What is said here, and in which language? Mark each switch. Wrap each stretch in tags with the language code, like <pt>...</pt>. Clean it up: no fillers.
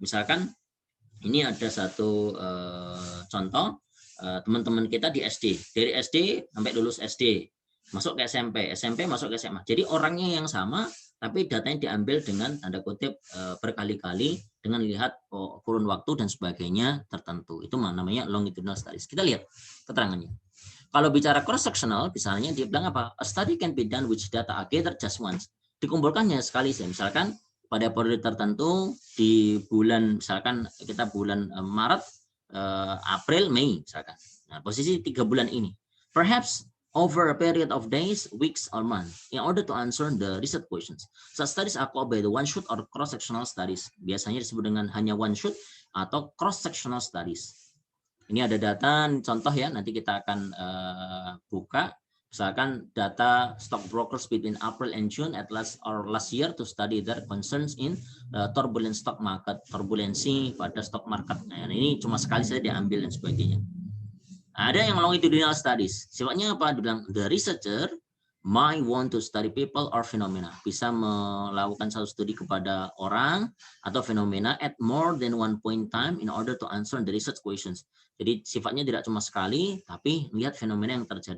<id>Misalkan ini ada satu contoh, teman-teman kita di SD, dari SD sampai lulus SD, masuk ke SMP, SMP masuk ke SMA. Jadi orangnya yang sama, tapi datanya diambil dengan tanda kutip berkali-kali dengan lihat kurun waktu dan sebagainya tertentu. Itu namanya longitudinal studies. Kita lihat keterangannya. Kalau bicara cross sectional, misalnya dia bilang apa?</id> <en>A study can be done which data are gathered just once.</en> <id>Dikumpulkannya sekali saja. Misalkan pada periode tertentu di bulan, misalkan kita bulan Maret, April, Mei, misalkan. Nah, posisi 3 bulan ini.</id> <en>Perhaps over a period of days, weeks, or months, in order to answer the research questions. Such studies are called by the one-shot or cross-sectional studies.</en> <id>Biasanya disebut dengan hanya one-shot atau cross-sectional studies. Ini ada data, contoh ya, nanti kita akan buka. Misalkan data</id> <en>stockbrokers between April and June at last year to study their concerns in turbulent stock market,</en> <id>turbulensi pada stock market. Nah, ini cuma sekali saja diambil dan sebagainya. Ada yang longitudinal studies. Sifatnya apa? Dibilang</id> <en>the researcher might want to study people or phenomena. Bisa melakukan satu studi kepada orang atau fenomena at more than one point time in order to answer the research questions.</en> <id>Jadi sifatnya tidak cuma sekali, tapi lihat fenomena yang terjadi.</id>